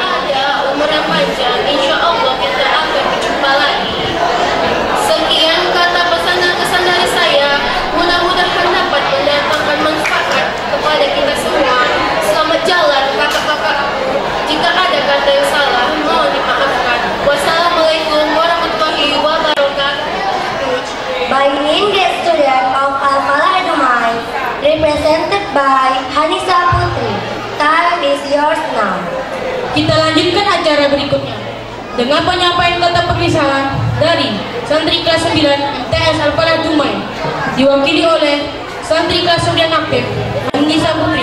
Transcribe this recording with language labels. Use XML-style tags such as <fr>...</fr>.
<id>Ada umur yang panjang, insya Allah kita akan berjumpa lagi. Sekian kata pesan dan kesan dari saya. Mudah-mudahan dapat mendatangkan manfaat kepada kita semua. Selamat jalan kakak-kakakku. Jika ada kata yang salah, mohon dimaafkan. Wassalamualaikum warahmatullahi wabarakatuh.</id> <en>by grade student of Al-Falah Dumai, represented by Hanisa Putri. Time is yours now.</en> <id>Kita lanjutkan acara berikutnya dengan penyampaian kata perpisahan dari santri kelas 9 MTS Al-Falah Dumai, diwakili oleh santri kelas 9 aktif Hanisa Putri.</id>